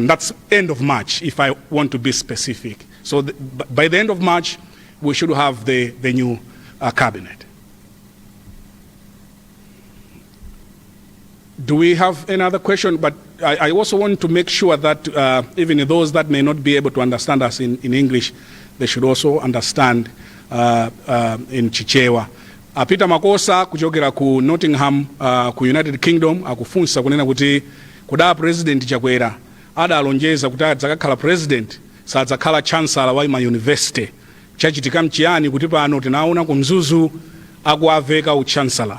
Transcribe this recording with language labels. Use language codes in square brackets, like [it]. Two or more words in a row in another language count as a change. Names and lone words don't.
[en] That's end of March, if I want to be specific. So by the end of March, we should have the new cabinet. Do we have another question? But I also want to make sure that even those that may not be able to understand us in English, they should also understand in Chichewa. [ny] Peter Makosa kuchokera ku Nottingham ku United Kingdom akufunsa kunena kuti kuda President Chakwera adalonjeza kuti adzakhala president sadzakhala chancellor wa ma university. Chachitika mchiyani kuti pano tinaona kumzuzu akuaveka u chancellor.